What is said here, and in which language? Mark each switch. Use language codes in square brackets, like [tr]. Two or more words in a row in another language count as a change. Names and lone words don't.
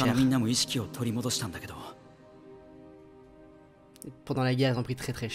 [ja] 他の [fr] cher. [ja] みんなも意識を取り戻したんだけど、 [fr] Pendant la guerre, ils ont pris très très cher.